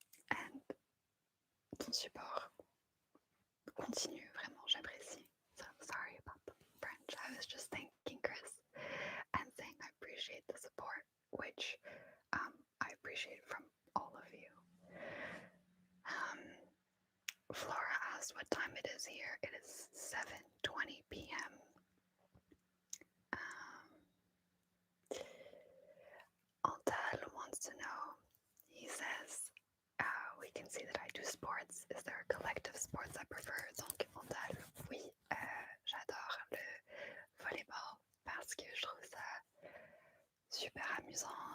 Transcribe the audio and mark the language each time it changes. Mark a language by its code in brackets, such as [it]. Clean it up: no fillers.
[fr] And ton support continue, vraiment, j'apprécie. [en] So sorry about the French. I was just thanking Chris and saying I appreciate the support, which I appreciate from all of you. Flora asked what time it is here. It is 7:20 p.m. Altal wants to know, he says, we can see that I do sports. Is there a collective sports I prefer? [fr] Donc, Altal, oui, j'adore le volleyball parce que je trouve ça super amusant.